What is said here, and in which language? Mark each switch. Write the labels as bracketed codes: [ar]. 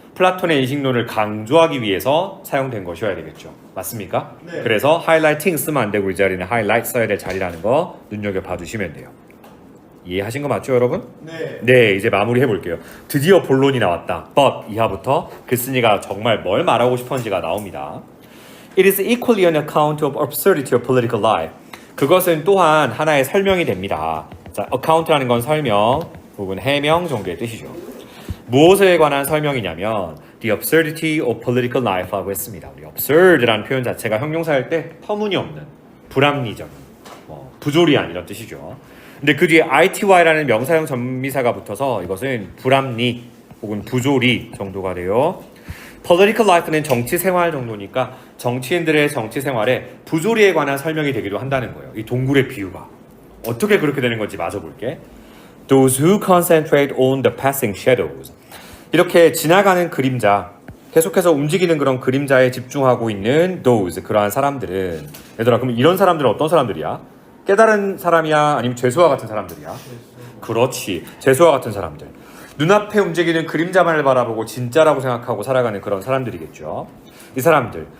[ko] 플라톤의 인식론을 강조하기 위해서 사용된 것이어야 되겠죠. 맞습니까? 네. 그래서 하이라이팅 쓰면 안 되고 이 자리는 하이라이트 써야 될 자리라는 거 눈여겨봐 주시면 돼요. 이해하신 거 맞죠 여러분? 네. 네 이제 마무리 해볼게요. 드디어 본론이 나왔다. But 이하부터 글쓴이가 정말 뭘 말하고 싶었는지가 나옵니다. [en] It is equally an account of absurdity of political life. [ko] 그것은 또한 하나의 설명이 됩니다. 자, account라는 건 설명 혹은 해명 정도의 뜻이죠. 무엇에 관한 설명이냐면 [en] the absurdity of political life [ko] 라고 했습니다. 우리 absurd라는 표현 자체가 형용사일 때 터무니없는, 불합리적인, 부조리한 이런 뜻이죠. 근데 그 뒤에 ity라는 명사형 전미사가 붙어서 이것은 불합리 혹은 부조리 정도가 돼요. political life는 정치 생활 정도니까 정치인들의 정치 생활에 부조리에 관한 설명이 되기도 한다는 거예요. 이 동굴의 비유가 어떻게 그렇게 되는 건지 마저 볼게. [en] Those who concentrate on the passing shadows. [ko] 이렇게 지나가는 그림자, 계속해서 움직이는 그런 그림자에 집중하고 있는 those, 그러한 사람들은 얘들아 그럼 이런 사람들은 어떤 사람들이야? 깨달은 사람이야? 아니면 죄수와 같은 사람들이야? 그렇지. 죄수와 같은 사람들. 눈앞에 움직이는 그림자만을 바라보고 진짜라고 생각하고 살아가는 그런 사람들이겠죠. 이 사람들.